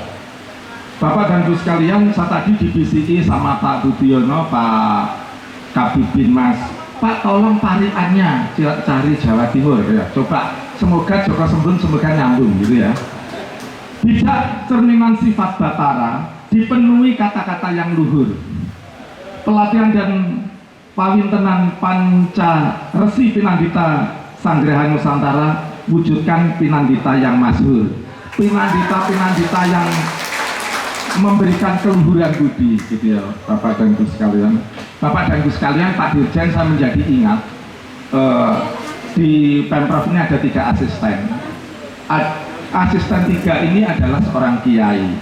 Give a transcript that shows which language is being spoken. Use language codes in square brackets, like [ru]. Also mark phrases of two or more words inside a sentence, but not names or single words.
[id] Bapak dan Ibu sekalian, saya tadi dibisiki sama Pak Budiono, Pak Kabibin Mas, Pak tolong tariannya cari Jawa Timur ya. Coba, semoga Joko Sembun semoga nyambung gitu ya. Bijak cerminan sifat Batara, dipenuhi kata-kata yang luhur. Pelatihan dan pawintenan panca resi pinandita Sanggrahan Nusantara, wujudkan Pinandita yang masyhur, Pinandita yang memberikan keluhuran budi, gitu ya Bapak dan Ibu sekalian. Bapak dan Ibu sekalian, Pak Dirjen, saya menjadi ingat di Pemprov ini ada 3 asisten. Asisten 3 ini adalah seorang kiai.